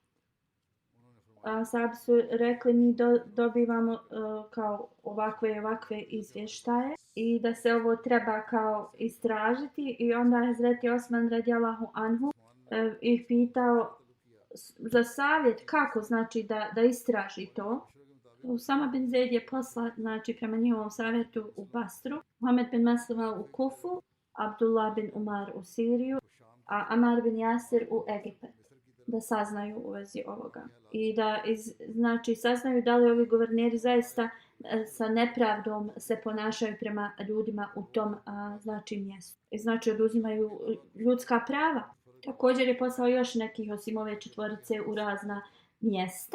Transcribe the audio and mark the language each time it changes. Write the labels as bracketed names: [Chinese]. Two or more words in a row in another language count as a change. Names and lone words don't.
[Bosnian] Ashabi su rekli: mi dobivamo kao ovakve izvještaje i da se ovo treba kao istražiti. I onda je Hazreti Osman [Arabic] رضي الله عنه [Bosnian] ih pitao za savjet kako da istraži to. Usama bin Zaid je posla prema njihovom savjetu u Basru, Muhammed bin Maslama u Kufu, Abdullah bin Umar u Siriju, a Amar bin Jasir u Egipat, da saznaju u vezi ovoga. I da saznaju da li ovi guverneri zaista sa nepravdom se ponašaju prema ljudima u tom mjestu. I oduzimaju ljudska prava. Također je poslao još nekih osim ove četvorice u razna mjesta.